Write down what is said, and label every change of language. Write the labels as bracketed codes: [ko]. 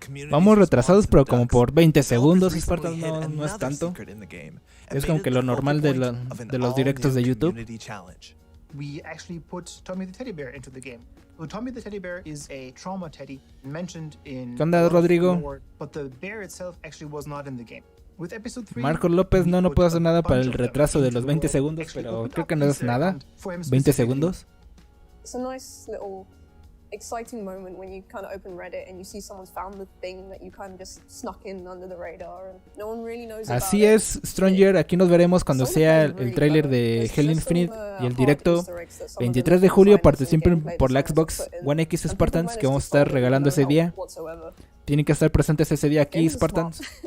[es] Vamos retrasados, pero como por 20 segundos, Spartan, no es tanto. Es como que lo normal de los directos de YouTube. [en] We actually put Tommy the Teddy Bear into the game. Well, Tommy the Teddy Bear is a trauma teddy mentioned in [es] ¿Qué onda, Rodrigo? [en] But the bear itself actually was not in the game. With episode 3, [es] Marco López, no puedo hacer nada para el retraso de los 20 segundos, pero creo que no es nada. 20 segundos. [en] It's a nice little exciting moment when you kind of open Reddit and you see someone's found the thing that you kind of just snuck in under the radar and no one really knows about. [es] Así es, Stranger, aquí nos veremos cuando sea el tráiler de Halo Infinite y el directo 23 de julio. Participen por la Xbox One X, Spartans, que vamos a estar regalando ese día. Tienen que estar presentes ese día aquí, Spartans.